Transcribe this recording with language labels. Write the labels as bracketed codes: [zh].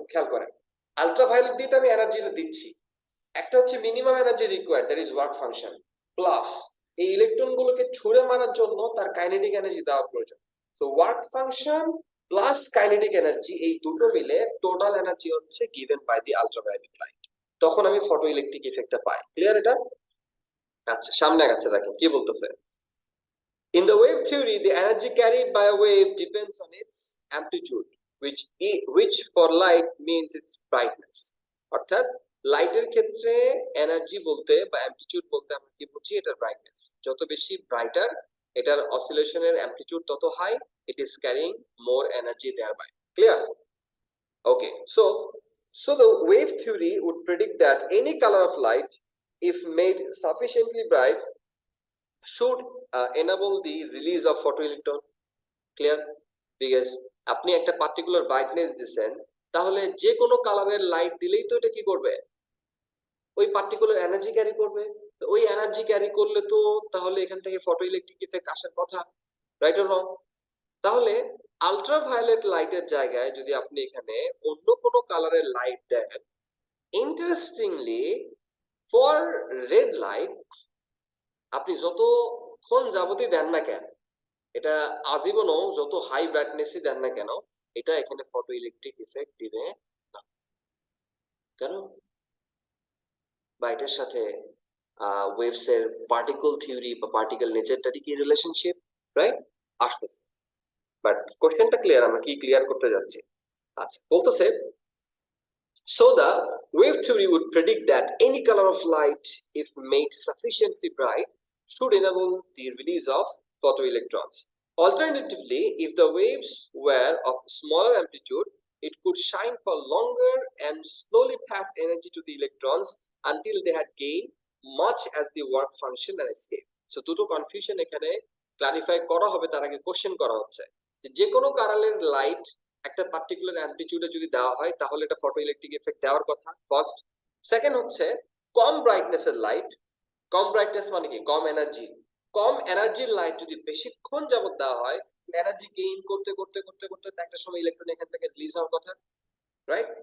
[bn] খেয়াল করেন, আলট্রাভায়োলেট দিয়ে তো আমি এনার্জিটা দিচ্ছি। একটা হচ্ছে minimum energy required, [en] that is work function, [bn] plus এই ইলেকট্রন গুলোকে ছুঁড়ে মারার জন্য তার কাইনেটিক এনার্জি দেওয়া প্রয়োজন। So work function plus kinetic energy, এই দুটো মিলে টোটাল এনার্জি হচ্ছে given by the ultraviolet light. তখন আমি ফটো ইলেকট্রিক ইফেক্টটা পাই। ক্লিয়ার এটা? আচ্ছা, সামনে আগাচ্ছে, দেখেন কি বলতেছে। [en] In the wave theory, the energy carried by a wave depends on its amplitude, which for light means its brightness. [bn] অর্থাৎ লাইটের ক্ষেত্রে এনার্জি বলতে বা অ্যামপ্লিটিউড বলতে আমরা কি বুঝি? এটার ব্রাইটনেস। যত বেশি ব্রাইটার, এটার অসিলেশনের অ্যামপ্লিটিউড তত high, [en] It is carrying more energy thereby. [bn] Clear? [en] Okay, so the wave theory would predict that any color of light, if made sufficiently bright, should enable the release of photoelectron. Clear? [bn] Because আপনি একটা particular brightness দিবেন, তাহলে যে কোনো কালারের light দিলেই তো এটা কি করবে? ওই পার্টিকুলার এনার্জি ক্যারি করবে। তো ওই এনার্জি ক্যারি করলে তো তাহলে এখান থেকে ফটোইলেকট্রিক ইফেক্ট আসার কথা, [en] Right or wrong? [bn] তাহলে আলট্রাভায়োলেট লাইটের জায়গায় যদি আপনি এখানে অন্য কোনো কালারের light then, interestingly for red light, আপনি যতক্ষণ যাবতই দেন না কেন, এটা আজীবনও যত হাই ব্রাইটনেসই দেন না কেন, এটা এখানে ফটো ইলেকট্রিক ইফেক্ট দিবে না। কেন? বা এটার সাথে ওয়েভস এর পার্টিকল থিওরি বা পার্টিকল নেচারটারই কি রিলেশনশিপ, রাইট? আসতেছে। বাট কোশ্চেনটা ক্লিয়ার, আমরা কি ক্লিয়ার করতে যাচ্ছি? আচ্ছা, বলতেছে, [en] so the wave theory would predict that any color of light, if made sufficiently bright, should enable the release of photoelectrons. Alternatively, if the waves were of smaller amplitude, it could shine for longer and slowly pass energy to the electrons until they had gained much as the work function and escape. [bn] So দুটো confusion এখানে clarify করা হবে, তার আগে question করা হচ্ছে যে কোনো কালারের লাইট একটা পার্টিকুলার অ্যামপ্লিটিউডে যদি দেওয়া হয় তাহলে এটা ফটো ইলেকট্রিক এফেক্ট দেওয়ার কথা, ফার্স্ট। সেকেন্ড হচ্ছে কম ব্রাইটনেসের লাইট, কম ব্রাইটনেস মানে কি কম এনার্জি, কম এনার্জির লাইট যদি বেশিক্ষণ যাবত দেওয়া হয়, এনার্জি গেইন করতে করতে করতে করতে একটা সময় ইলেকট্রন এখান থেকে রিলিজ হওয়ার কথা, রাইট?